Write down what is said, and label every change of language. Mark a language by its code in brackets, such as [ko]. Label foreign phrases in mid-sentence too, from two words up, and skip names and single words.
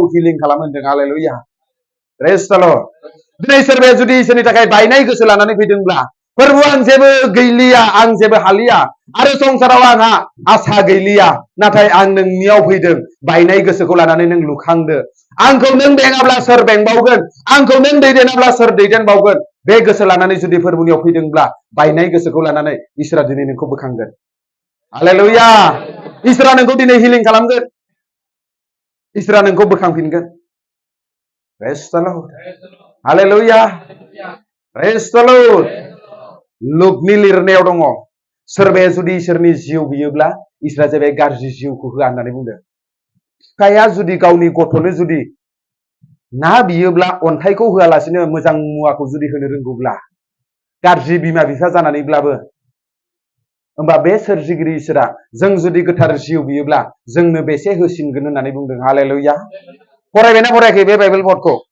[brx] हिलिं खालामो होनदों हालेलुया [en] praise the Lord [brx] दिनै सोरबाया जुदि इसोरनि थाखाय बायनाय गोसो लानानै फैदोंब्ला फोरबु आं जेबो गैलिया आं जेबो हालिया आरो संसाराव आंहा आसा गैलिया नाथाय आं नोंनियाव फैदों बायनाय गोसोखौ लानानै नों लुखांदो आंखौ नों बेङाब्ला सोर बेंबावगोन आंखौ नों दैदेनाब्ला सोर दैदेनबावगोन बे गोसो लानानै जुदि फोरबुनियाव फैदोंब्ला बायनाय गोसोखौ लानानै इसोरा दिनै नोंखौ बोखांगोन हालेलुया इसोरा नोंखौ दिनै हिलिं खालामगोन इसोरा नोंखौ बोखांफिनगोन [en] praise the Lord [brx] हालेलुया [en] praise the Lord [brx] लुकनि लिरनायाव दङ सोरबाया जुदि इसोरनि जिउ बियोब्ला इसोरा जाहैबाय गाज्रि जिउखौ होआ होननानै बुंदों बिफाया जुदि गावनि गथ'नो जुदि ना बियोब्ला अन्थाइखौ होआलासिनो मोजां मुवाखौ जुदि होनो रोंगौब्ला गाज्रि बिमा बिफा जानानैब्लाबो होमबा बे सोरजिगिरि इसोरा जों जुदि गोथार जिउ बियोब्ला जोंनो बेसे होसिनगोन होननानै बुंदों हालेलुया फरायबायना फरायाखै बे बाइबेल भटखौ